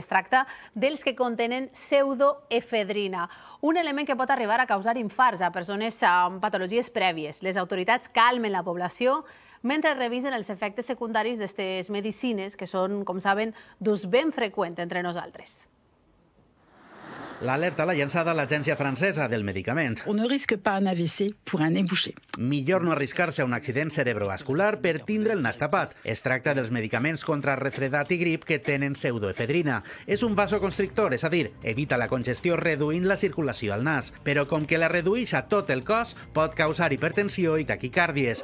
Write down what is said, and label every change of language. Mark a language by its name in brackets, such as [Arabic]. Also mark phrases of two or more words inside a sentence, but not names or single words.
[Catalan] Es tracta dels que contenen pseudoefedrina, un element que pot arribar a causar infarts a persones amb patologies prèvies. Les autoritats calmen la població mentre revisen els efectes secundaris d'aquestes medicines, que són, com saben, d'ús ben freqüent entre nosaltres. L'alerta l'ha llançada l'Agència Francesa del Medicament. [French] On ne risque pas un AVC pour un nez bouché. [Catalan] Millor no arriscar-se a un accident cerebrovascular per tindre el nas tapat. Es tracta dels medicaments contra refredat i grip que tenen pseudoefedrina. És un vasoconstrictor, és a dir, evita la congestió reduint la circulació al nas. Però com que la redueix a tot el cos, pot causar hipertensió i taquicàrdies.